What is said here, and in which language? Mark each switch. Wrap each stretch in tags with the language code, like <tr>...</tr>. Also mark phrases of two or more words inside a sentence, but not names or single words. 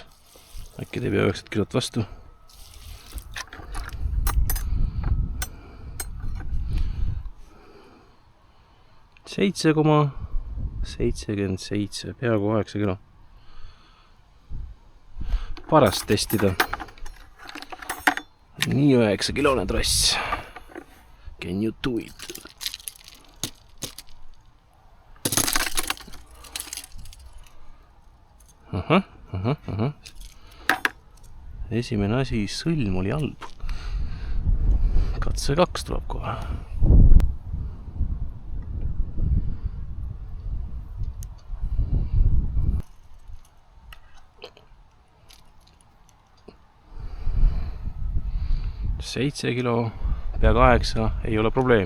<et>Äkki teeb 9 kilot vastu. 7,77, peaaegu 8 kilo. Paras testida. Nii 9 kilone tross.</et> <en>Can you do it?</en> <et>Esimene asi, sõlm oli halb. Katse 2 tuleb kohe. Seitse kilo, pea 8, ei ole probleemi.</et>